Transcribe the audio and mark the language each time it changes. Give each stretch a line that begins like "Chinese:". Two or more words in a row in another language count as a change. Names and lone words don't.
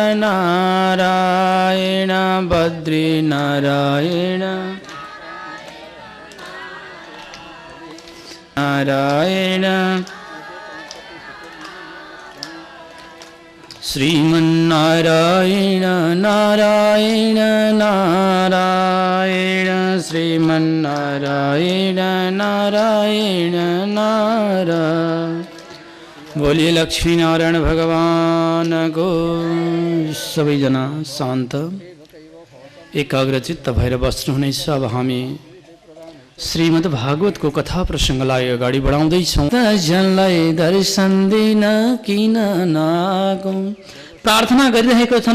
Nepali: नारायण बद्री नारायण नारायण श्रीमन्नारायण नारायण नारायण श्रीमन्नारायण नारायण नारायण।
Hindi: बोलिए लक्ष्मी नारायण भगवान को।
Nepali: सबैजना शान्त एकाग्रचित्त भएर बस्नुहुनेछ। अब हामी श्रीमद् भागवत को कथा प्रसङ्गलाई अगाडि बढाउँदैछौँ। जनलाई दर्शन दिन किन नगौँ प्रार्थना गरिरहेका छन्।